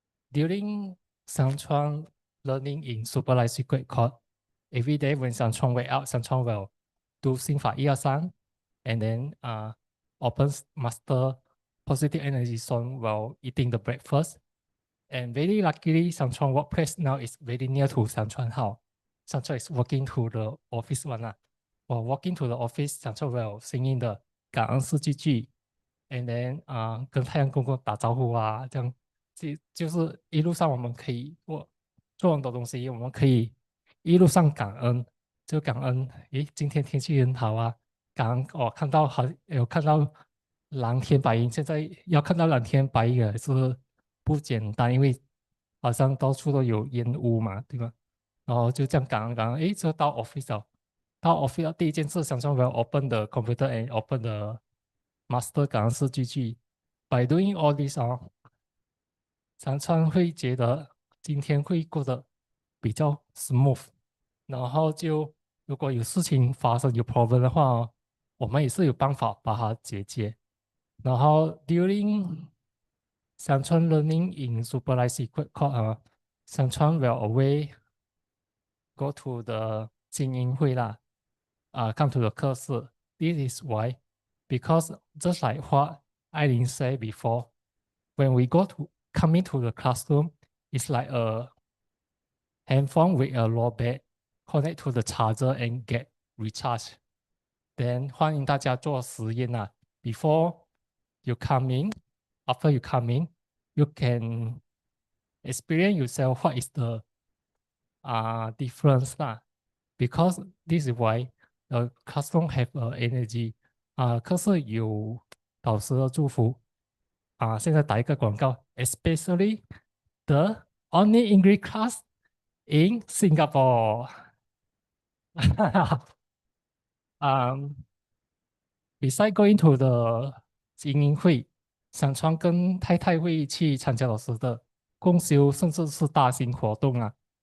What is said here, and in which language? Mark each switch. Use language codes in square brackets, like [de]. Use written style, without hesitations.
[en] During Xiangchuan learning in Superlight Secret Court, every day when Xiangchuan wake up, Xiangchuan will do 心法1、2、3, and then open master positive energy zone while eating the breakfast. And very luckily, Xiangchuan workplace now is very near to Xiangchuan house. Xiangchuan is walking to the office one. While walking to the office, Xiangchuan will singing the [zh] 感恩四句句 and then 跟太阳公公打招呼啊，这样就是一路上我们可以做很多东西，我们可以一路上感恩，就感恩，诶，今天天气很好啊，感恩有看到蓝天白云，现在要看到蓝天白云也是不简单，因为好像到处都有烟雾嘛，对吧？然后就这样感恩，诶，就到 office 了。到 office 第一件事，想说我要 [en] open the computer and open the master [zh] 感恩四句句。 [en] By doing all this [zh] 常常会觉得今天会过得比较 smooth，然后就如果有事情发生有 problem 的话我们也是有办法把它解决。然后 [en] during 香川 learning in Superlight Secret Court 香川 will away go to the 精英会啦come to the [zh] 课室。 [en] This is why, because just like what Eileen said before, when we come into the classroom, it's like a handphone with a low bat connect to the charger and get recharged. [zh] Then 欢迎大家做实验啊。 [en] Before you come in, after you come in, you can experience yourself what is the difference lah. Because this is why the classroom have energy [zh] 可是有导师的祝福现在打一个广告 [en] especially the only English class in Singapore beside going to the 精英会， [zh] 想川跟太太会去参加老师的共修，甚至是大型活动啊。